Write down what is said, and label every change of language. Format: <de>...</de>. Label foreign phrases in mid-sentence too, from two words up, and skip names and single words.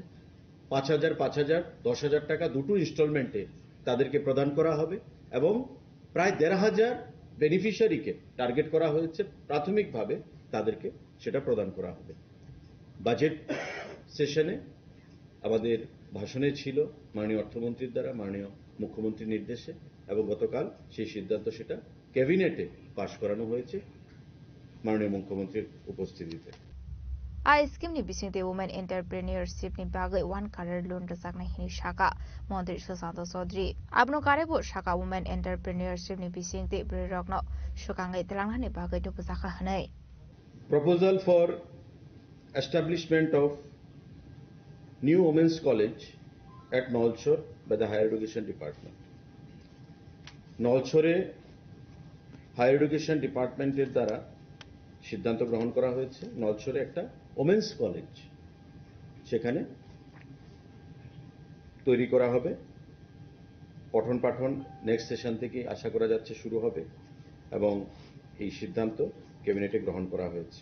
<bn>5,000 5,000 10,000 টাকা দুটো ইনস্টলমেন্টে তাদেরকে প্রদান করা হবে এবং প্রায় 1,500 বেনিফিশিয়ারিকে টার্গেট করা হয়েছে প্রাথমিকভাবে তাদেরকে সেটা প্রদান করা হবে বাজেট সেশনে আমাদের ভাষণে ছিল মাননীয় অর্থমন্ত্রীর দ্বারা মাননীয় মুখ্যমন্ত্রীর নির্দেশে এবং গতকাল সেই সিদ্ধান্ত সেটা ক্যাবিনেটে পাশ করানো হয়েছে মাননীয় মুখ্যমন্ত্রীর উপস্থিতিতে</bn> <trp>I scheme ni bisingte</trp> <en>women entrepreneurship</en> <trp>ni bagai</trp> <en>one career loan</en> <trp>rajakna hini shaka Montri Susanto Chaudhary abno karebo shaka</trp> <en>women entrepreneurship</en> <trp>ni bisingte brirokno shukangai telangna ni bagai to pusaka hanai</trp> <en>proposal for establishment of new women's college at Nolchor by the Higher Education Department Nolchore Higher Education Department</en> <bn>এর দ্বারা সিদ্ধান্ত গ্রহণ করা হয়েছে নলছরে একটা ওমেন্স কলেজ সেখানে তৈরি করা হবে পঠন পাঠন নেক্সট সেশন থেকে আশা করা যাচ্ছে শুরু হবে এবং এই সিদ্ধান্ত ক্যাবিনেটে গ্রহণ করা হয়েছে।</bn>